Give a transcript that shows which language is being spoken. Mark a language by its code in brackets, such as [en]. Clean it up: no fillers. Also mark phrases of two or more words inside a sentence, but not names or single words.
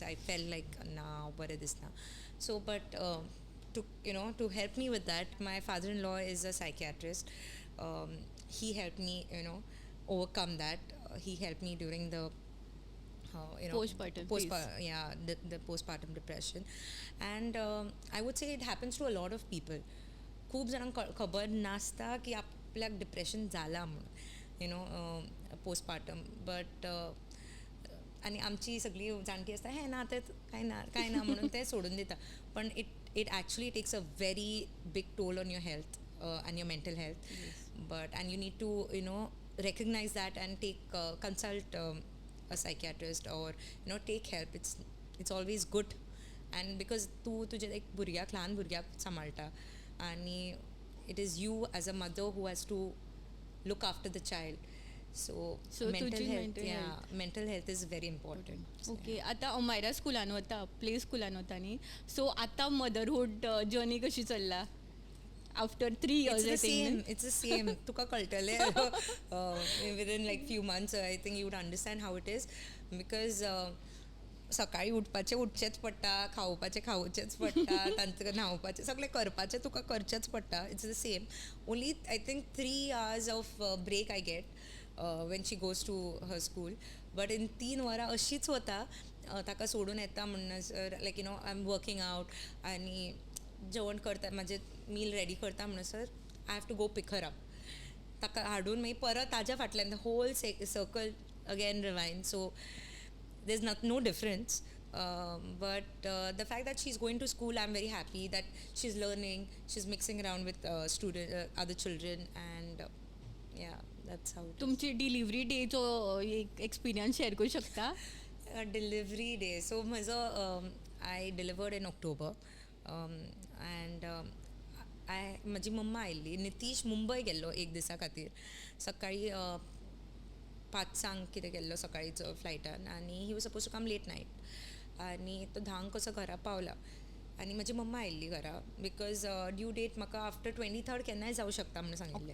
[en] I felt like now [kok] bore disna [en] so but to help me with that my father-in-law is a psychiatrist. He helped me overcome that. He helped me during the Postpartum the postpartum depression and I would say it happens to a lot of people. [kok] खूब जाणांक खबर नासता की आपल्याक डिप्रेशन जाला म्हणून पोस्टपार्टम बट आनी आमची सगळी जाणटी आसता हें ना तें कांय ना म्हणून ते सोडून दिता पण [en] it actually takes a very big toll on your health and your mental health. Yes. But and you need to recognize that and take consult a psychiatrist or take help. It's always good and because [kok] तूं तुजे एक भुरग्याक ल्हान भुरग्याक सांबाळटा आनी [en] it is you as a mother who has to look after the child. So mental health is very important. [kok] ओके आतां अमायरा स्कुलान वता प्ले स्कुलान वता न्ही सो आतां [en] motherhood journey [kok] कशी चल्ला [en] after 3 years it's the same [kok] तुका कळटलें [en] within like few months I think you would understand how it is because [kok] सकाळी उठचेच पडटा खावचेच पडटा तांचे न्हावपाचें सगळें करपाचें तुका करचेंच पडटा [en] it's the same only I think 3 hours of break I get when she goes to her school but in 3 वरां [kok] अशीच वता ताका सोडून येता म्हणसर [en] like I am working out [kok] आनी जेवण करता म्हजें [en] meal ready [kok] करता म्हणसर [en] I have to go pick her up [kok] ताका हाडून मागीर परत ताज्या फाटल्यान [en] the whole circle again rewind so there is no difference But the fact that she's going to school, I'm very happy that she's learning, she's mixing around with other children, and yeah, that's how it is. [kok] तुमची डिलिव्हरी डेचो एक एक्सपिरियन्स शेअर करू शकता [en] Delivery day. So माझं I delivered in October, and [kok] माझी मम्मा आयल्ली. नितीश मुंबय गेल्लो एक दिसा खातीर. सकाळी 5 कितें गेल्लो सकाळीचो फ्लायटान, आनी [en] he was suppose to come late night, [kok] आनी तो 10 कसो घरा पावला, आनी म्हजी मम्मा आयल्ली घरा बिकॉज [en] due date [kok] म्हाका [en] after 23rd [kok] केन्नाय जावं शकता म्हणून सांगिल्लें.